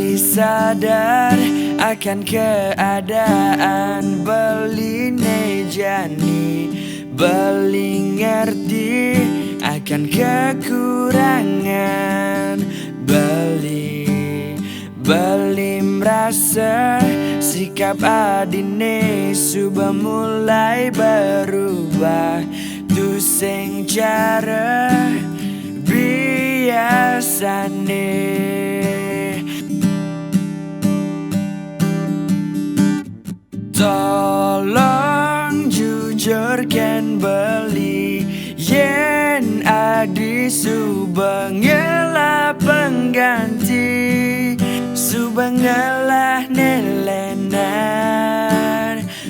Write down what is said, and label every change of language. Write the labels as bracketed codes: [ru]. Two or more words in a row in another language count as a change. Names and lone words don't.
[id] sadar akan keadaan, beli nejani, beli ngerti akan kekurangan, beli merasa sikap adine sudah mulai berubah. [ban] Tu sing cara biasane. [id] Tolong jujurkan [ban] beli yen adi subah ngelah pengganti, subah ngelah nelenan.